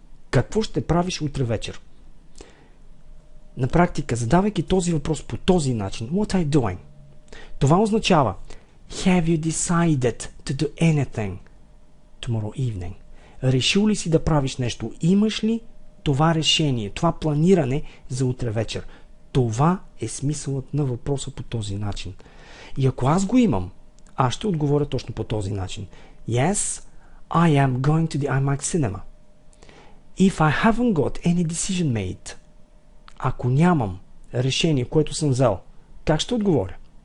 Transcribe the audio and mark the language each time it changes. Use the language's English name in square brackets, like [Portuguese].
[Bulgarian] Какво ще правиш утре вечер? На практика, задавайки този въпрос по този начин, [English] what are you doing? [Bulgarian] Това означава [English] have you decided to do anything tomorrow evening? [Bulgarian] Решил ли си да правиш нещо? Имаш ли това решение, това планиране за утре вечер? Това е смисълът на въпроса по този начин. И ако аз го имам, аз ще отговоря точно по този начин. [English] Yes, I am going to the IMAX cinema. If I haven't got any decision made, [Bulgarian] ако нямам решение, което съм взел, как ще отговоря?